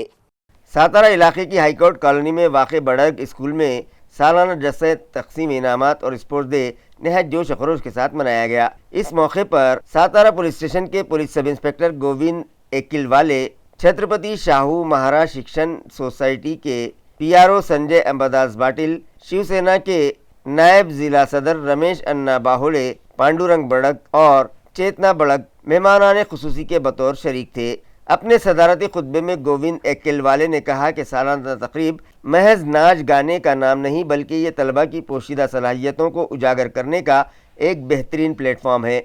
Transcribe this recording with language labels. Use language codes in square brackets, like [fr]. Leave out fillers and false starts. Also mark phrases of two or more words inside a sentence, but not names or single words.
[ur] ساتارا علاقے کی ہائی کورٹ کالونی میں واقع بڑگ اسکول میں سالانہ جلسہ تقسیم انعامات اور اسپورٹس ڈے نہایت جوش و خروش کے ساتھ منایا گیا۔ اس موقع پر ساتارا پولیس اسٹیشن کے پولیس سب انسپکٹر گووند ایکل والے، چھترپتی شاہو مہاراج شکشن سوسائٹی کے پی آر او سنجے امبداس باٹل، شیو سینا کے نائب ضلع صدر رمیش انا باہوڑے، پانڈورنگ بڑگ اور چیتنا بڑگ مہمانان خصوصی کے بطور شریک تھے۔ اپنے صدارتی خطبے میں گووند ایکل والے نے کہا کہ سالانہ تقریب محض ناچ گانے کا نام نہیں، بلکہ یہ طلبہ کی پوشیدہ صلاحیتوں کو اجاگر کرنے کا ایک بہترین پلیٹ فارم ہے۔